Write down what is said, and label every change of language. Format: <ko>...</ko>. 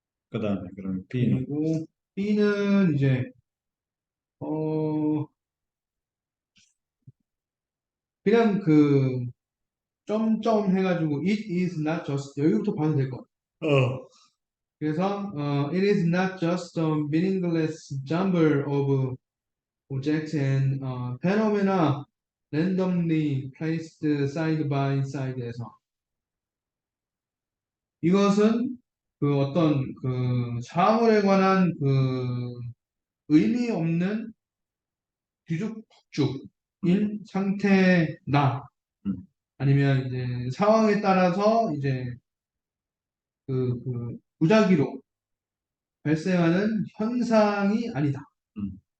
<ko>그 다음에, 그럼 B는, 그리고 B는 이제 어 그냥 그 점점 해가지고</ko> <en>it is not just</en> <ko>여기부터 봐도 될 것 같아요. 어,</ko> <en>그래서 it is not just a meaningless jumble of objects and phenomena randomly placed side by side에서</en> <ko>이것은 그 어떤 그 사물에 관한 그 의미 없는 음, 뒤죽박죽인 상태나 음. 아니면 이제 상황에 따라서 이제 그 무작위로 발생하는 현상이 아니다. 음.</ko>